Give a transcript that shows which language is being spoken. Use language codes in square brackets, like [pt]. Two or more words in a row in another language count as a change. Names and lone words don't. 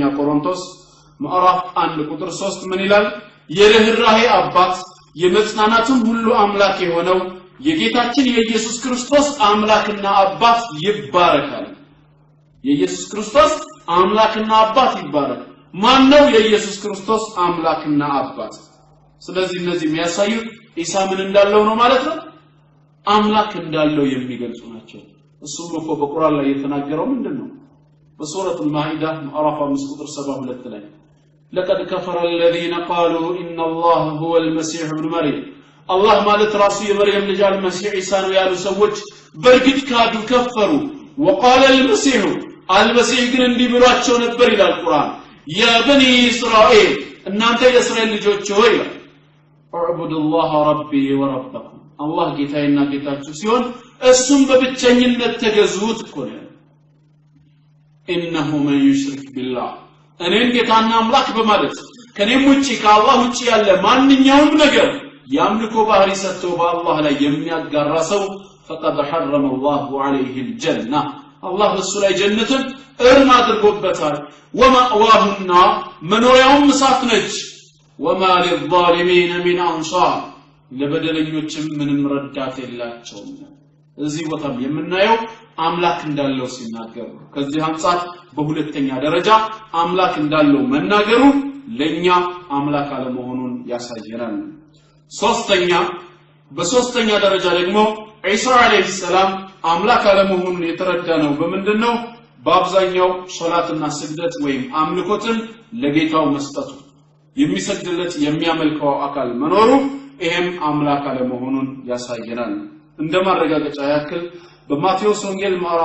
[am] ቆሮንቶስ ምዕራፍ 1 ቁጥር 3 ምን ይላል የርህራሄ አባት የመጽናናቱም ሁሉ አምላክ የሆነው የጌታችን የኢየሱስ ክርስቶስ አምላክና አባት ይባረካል የኢየሱስ ክርስቶስ አምላክና አባት ይባረክ ማን ነው የኢየሱስ ክርስቶስ አምላክና አባት ስለዚህ እነዚህ የሚያሳዩት ኢሳ ምን እንዳለው ነው ማለት ነው አምላክ እንዳለው የሚገልጹ ናቸው እሱም እኮ በቁርአን ላይ የተናገረው ምንድነው በሱረቱ ማኢዳ ምዕራፍ 5 ቁጥር 72 ላይ [ar] لقد كفر الذين قالوا ان الله هو المسيح ابن مريم الله [am] ማለት ራሱ የመርየም ልጅ አልመሲህ ኢሳ ነው ያሉ ሰዎች በርግጥ ካዱ ከፈሩ [ar] وقال المسيح [am] ግን እንዲህ ብሏቸው ነበር ይላል ቁርአን [ar] يا بني اسرائيل [am] እናንተ የእስራኤል ልጆች ሆይ [ar] اعبدوا الله ربي وربكم الله [am] ጌታዬና ጌታችሁ ሲሆን እሱም በብቸኝነት ተገዙት እኮ ነው [ar] انه من يشرك بالله [am] እኔን ጌታና አምላክ በማለት ከኔም ውጪ ከአላህ ውጪ ያለ ማንኛውም ነገር ያምልኮ ባህሪ ሰጥቶ በአላህ ላይ የሚያጋራ ሰው [ar] فقد حرم الله عليه الجنة الله [am] በሱ ላይ ጀነትን እርም አድርጎበታል ወማዋሁና መኖሪያውም እሳት ነች [ar] وما للظالمين من انصار [am] ለበደለኞችም ምንም ረዳት የላቸውም እዚህ ቦታም የምናየው አምላክ እንዳለው ሲናገር ከዚህ አንፃር በሁለተኛ ደረጃ አምላክ እንዳለው መናገሩ ለኛ አምላክ አለመሆኑን ያሳየናል በሶስተኛ ደረጃ ደግሞ ኢሳ [ar] عليه السلام [am] አምላክ አለመሆኑን የተረዳነው በምንድነው በአብዛኛው ሶላትና ስግደት ወይም አምልኮትን ለጌታው መስጠቱ የሚሰግድለት የሚያመልከው አካል መኖሩ ይሄም አምላክ አለመሆኑን ያሳየናል እንደማረጋገጫ ያክል በማቴዎስ ወንጌል ምዕራፍ